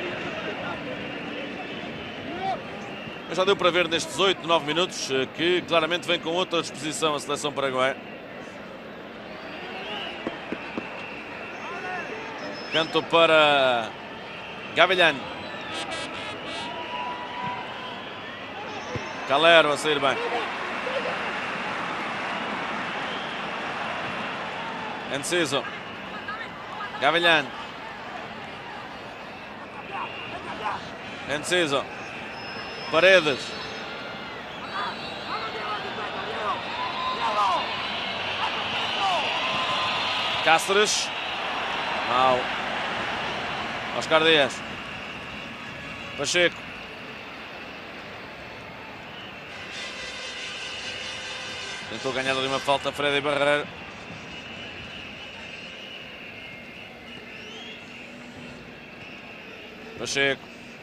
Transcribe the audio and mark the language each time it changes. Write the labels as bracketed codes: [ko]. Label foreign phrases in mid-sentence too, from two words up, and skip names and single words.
[pt] Mas já deu para ver nestes 8, 9 minutos que claramente vem com outra disposição a seleção paraguaia. Canto para Gavilhan. Calero a sair bem. Enciso. Gavilhan. Enciso. Paredes. Cáceres. Mal. Oscar Dias. Pacheco. Tentou ganhar ali uma falta Freddy Barreiro. Pacheco.